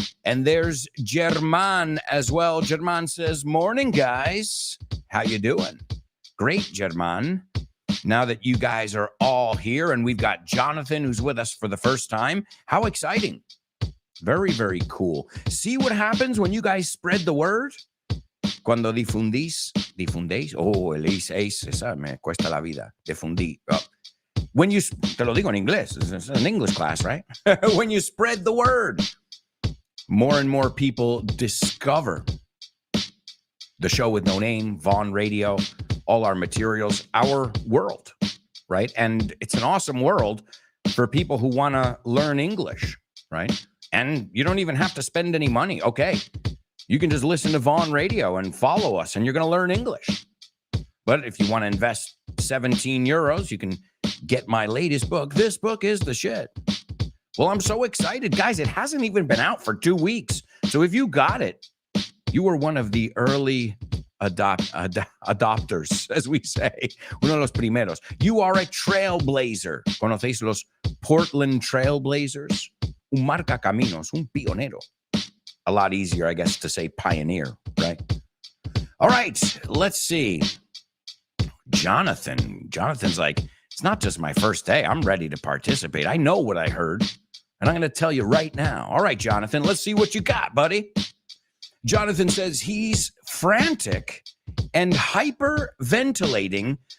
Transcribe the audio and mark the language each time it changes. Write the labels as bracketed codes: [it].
[en] And there's German as well. German says, morning, guys. How you doing? Great, German. Now that you guys are all here, and we've got Jonathan who's with us for the first time. How exciting. Very, very cool. See what happens when you guys spread the word? [es] Cuando difundéis. Oh, el ace, esa me cuesta la vida. Difundí. Oh. [en] When you, [es] te lo digo en inglés. [en] It's an English class, right? When you spread the word, more and more people discover the show with no name, Vaughn Radio, all our materials, our world, right? And it's an awesome world for people who want to learn English, right? And you don't even have to spend any money. Okay, you can just listen to Vaughn Radio and follow us, and you're going to learn English. But if you want to invest 17 euros, you can get my latest book. This book is the shit. Well, I'm so excited. Guys, it hasn't even been out for 2 weeks. So if you got it, you were one of the early adopters, as we say. [es] Uno de los primeros. [en] You are a trailblazer. [es] ¿Conocéis los Portland Trailblazers? Un marca caminos, un pionero. [en] A lot easier, I guess, to say pioneer, right? All right, let's see. Jonathan's like, it's not just my first day. I'm ready to participate. I know what I heard, and I'm going to tell you right now. All right, Jonathan, let's see what you got, buddy. Jonathan says he's frantic and hyperventilating